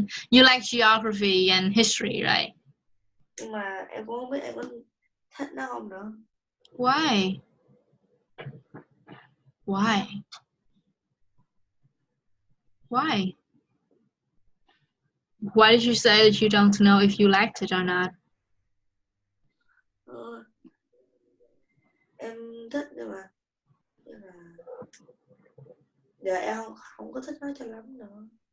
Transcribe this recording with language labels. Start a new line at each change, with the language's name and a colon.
English: You like geography and history, right?
Vietnamese: Nhưng mà em cũng không biết em có thích nó không nữa.
English: Why? Why? Why? Why did you say that you don't know if you liked it or not?
Vietnamese: Em thích nhưng mà giờ em không có thích nó cho lắm nữa.